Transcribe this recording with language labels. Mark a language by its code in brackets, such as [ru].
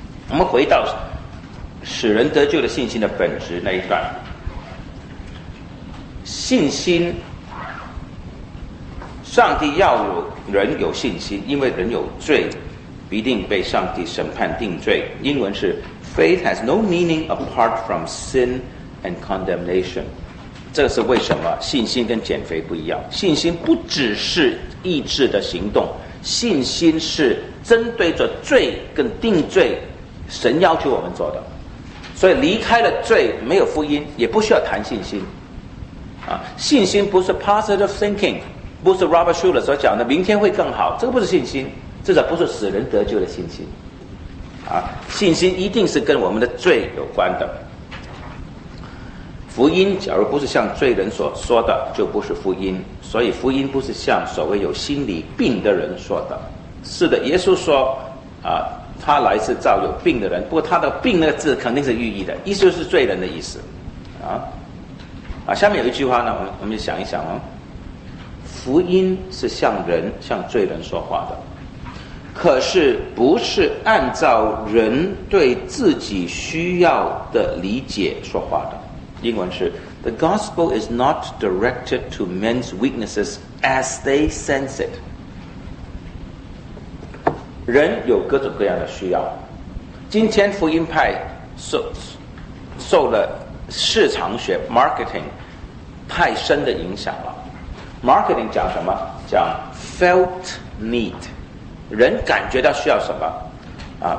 [zh] 我们回到使人得救的信心的本质那一段，信心，上帝要人有信心，因为人有罪必定被上帝审判定罪。英文是 [en] Faith has no meaning apart from sin and condemnation， [zh] 这是为什么信心跟减肥不一样。信心不只是意志的行动，信心是针对着罪跟定罪神要求我们做的。所以离开了罪没有福音，也不需要谈信心啊。信心不是 positive thinking，不是 Robert Schuller 所讲的明天会更好，这个不是信心，至少不是使人得救的信心啊。信心一定是跟我们的罪有关的。福音假如不是像罪人所说的，就不是福音。所以福音不是像所谓有心理病的人说的。是的，耶稣说他来是造有病的人，不过他的病那个字肯定是寓意的，意思就是罪人的意思啊。下面有一句话呢，我们就想一想哦，福音是向人向罪人说话的，可是不是按照人对自己需要的理解说话的。英文是 [en] The gospel is not directed to men's weaknesses as they sense it。 [zh] 人有各种各样的需要，今天福音派受了市场学 marketing 太深的影响了。Marketing 讲什么？讲 felt need， 人感觉到需要什么啊。